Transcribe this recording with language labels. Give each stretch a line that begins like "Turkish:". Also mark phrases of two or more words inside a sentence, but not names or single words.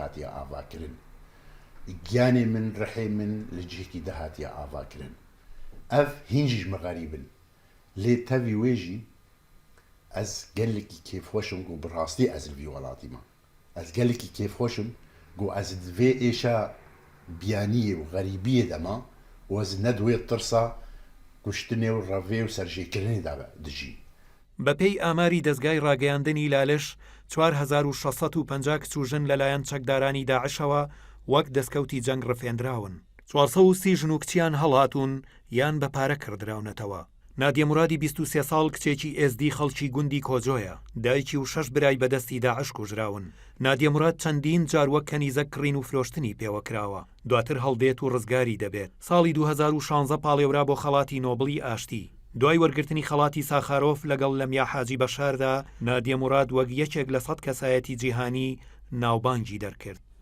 Kurdish: hatiye avakirin giyanê min rihê min li cihekî de hatiye avakirin ev hîn jî ji me xerîbin lê tevî wê jî ez gelekî kêfxweşim got bi rastî ez li vî welatî me ez gelekî kêfxweşim got ez di vê êşa biyaniyê û xerîbiyê de me û ez ne di wê tirsa
Central Kurdish: کوشتنێ و ڕەڤێ و سەرژێکردنی دژی بەپێی ئاماری دەستگای ڕاگەیاندنی لالش 4650 کچوژن لەلایەن چەکدارانی داعشەوە وەک دەستکەوتی جەنگ ڕفێنراون 430 ژن و کچیان هەڵهاتوون یان بە پارە کردراونەتەوە نادیە مورادی 23 ساڵ کچێکی ئێزدی خەڵکی گوندی کۆجۆیە دایکی و 6 برای بەدەستی داعش کوژراون نادیە موراد چەندین جار وەک کەنیزە کڕین و فرۆشتنی پێوەکراوە دواتر هەڵدێت و ڕزگاری دەبێت ساڵی 2016 پاڵێورا بۆ خەڵاتی نۆبڵی ئاشتی دوای وەرگرتنی خەڵاتی ساخارۆف لەگەڵ لەمیا حاجی بەشاردا نادیە موراد وەک یەکێک لە 100 کەسایەتی جیهانی ناوبانگی دەرکرد